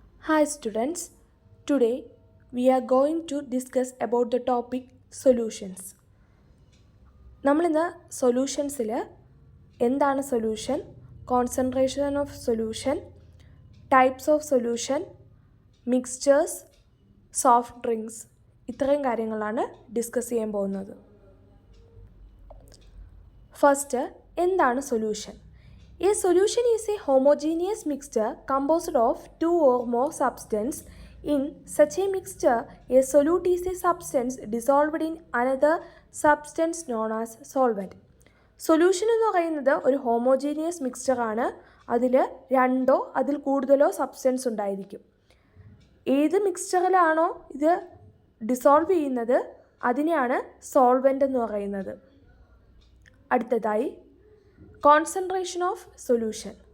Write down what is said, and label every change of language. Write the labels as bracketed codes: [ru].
[en] Hi students, today we are going to discuss about the topic solutions. [ml] നമ്മളിന്ന് സൊല്യൂഷൻസിൽ എന്താണ് solution, concentration of solution, types of solution, mixtures, soft drinks ഇത്രയും കാര്യങ്ങളാണ് discuss ചെയ്യാൻ പോകുന്നത്. First, എന്താണ് solution? [en] A solution is a homogeneous mixture composed of two or more substances. In such a mixture, a solute is a substance dissolved in another substance known as solvent. [ml] Solution എന്ന് പറയുന്നത് ഒരു homogeneous മിക്സ്ചറാണ്. അതിൽ രണ്ടോ അതിൽ കൂടുതലോ substance ഉണ്ടായിരിക്കും. ഏത് മിക്സ്ചറിലാണോ ഇത് ഡിസോൾവ് ചെയ്യുന്നത് അതിനെയാണ് സോൾവെൻ്റ് എന്ന് പറയുന്നത്. അടുത്തതായി കോൺസെൻട്രേഷൻ ഓഫ് സൊല്യൂഷൻ.